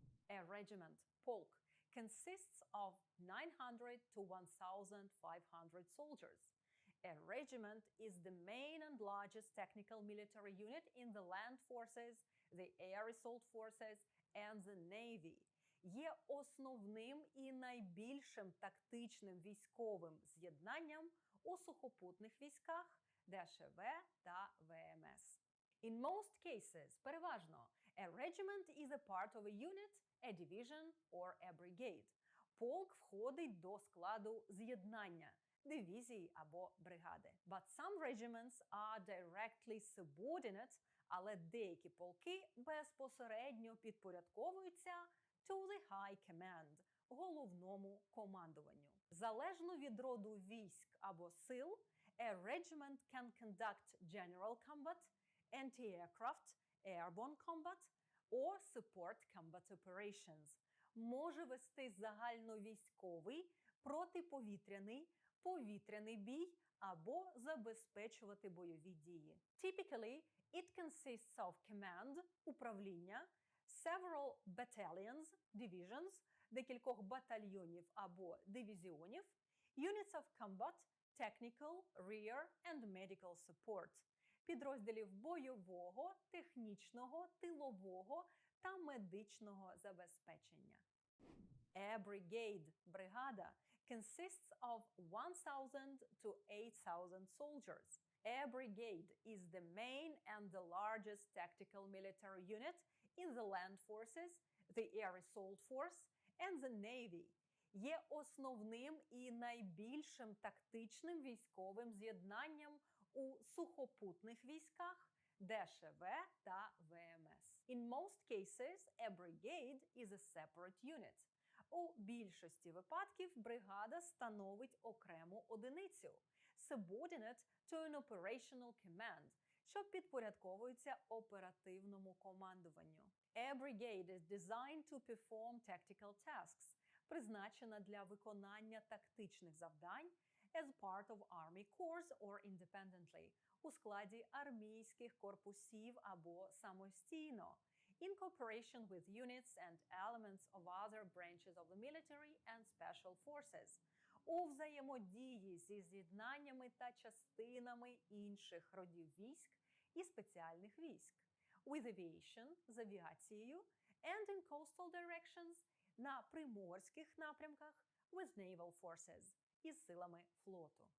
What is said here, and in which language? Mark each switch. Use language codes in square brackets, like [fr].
[en] A regiment, полк, consists of 900 to 1,500 soldiers. A regiment is the main and largest technical military unit in the land forces, the air assault forces, and the navy. [uk] Є основним і найбільшим тактичним військовим з'єднанням у сухопутних військах ДШВ та ВМС. [en] In most cases, [uk] переважно, [en] a regiment is a part of a unit, a division or a brigade. [uk] Полк входить до складу з'єднання дивізії або бригади. [en] But some regiments are directly subordinate, [uk] але деякі полки безпосередньо підпорядковуються [en] to the high command, [uk] головному командуванню. Залежно від роду військ або сил, [en] a regiment can conduct general combat, anti-aircraft, airborne combat or support combat operations. [uk] Може вести загальновійськовий, протиповітряний, повітряний бій або забезпечувати бойові дії. [en] Typically, it consists of command, [uk] управління, [en] several battalions, divisions, [uk] декількох батальйонів або дивізіонів, [en] units of combat, technical, rear and medical support, [uk] підрозділів бойового, технічного, тилового та медичного забезпечення. [en] A brigade, бригада, consists of 1,000 to 8,000 soldiers. A brigade is the main and the largest tactical military unit in the land forces, the air assault force and the navy. [uk] Є основним і найбільшим тактичним військовим з'єднанням у сухопутних військах, ДШВ та ВМС. [en] In most cases, a brigade is a separate unit. [uk] У більшості випадків бригада становить окрему одиницю, [en] subordinate to an operational command, [uk] що підпорядковується оперативному командуванню. [en] A brigade is designed to perform tactical tasks, [uk] призначена для виконання тактичних завдань [en] as part of army corps or independently, [uk] у складі армійських корпусів або самостійно, [en] in cooperation with units and elements of other branches of the military and special forces, [uk] у взаємодії зі з'єднаннями та частинами інших родів військ і спеціальних військ, [en] with aviation, [uk] з авіацією, [en] and in coastal directions, [uk] на приморських напрямках, [en] with naval forces, [uk] із силами флоту.